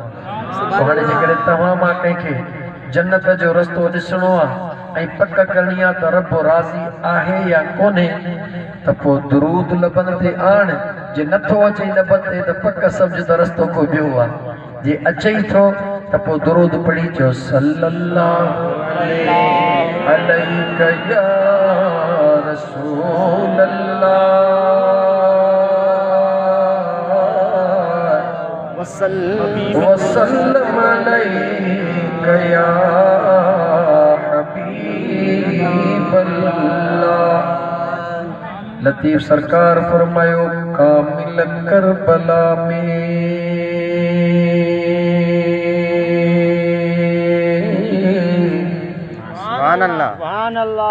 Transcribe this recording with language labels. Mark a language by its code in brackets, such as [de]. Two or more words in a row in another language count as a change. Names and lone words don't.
[sd] हाणे जेकॾहिं तव्हां मां कंहिंखे जन्नत जो रस्तो ॾिसणो आहे ऐं पक करणी आहे त रब राज़ी आहे या कोन्हे, त पोइ दुरूद लबनि ते आण। जे नथो अचे लबनि ते त पक सम्झ त रस्तो को ॿियो आहे। जे अचई थो त पोइ दुरूद पढ़ी चओ [ar] صلى الله عليه يا رسول الله وسلم عليك يا حبيب الله. [sd] लतीफ़ सरकार फरमायो कामिल करबला में [ar] سبحان الله.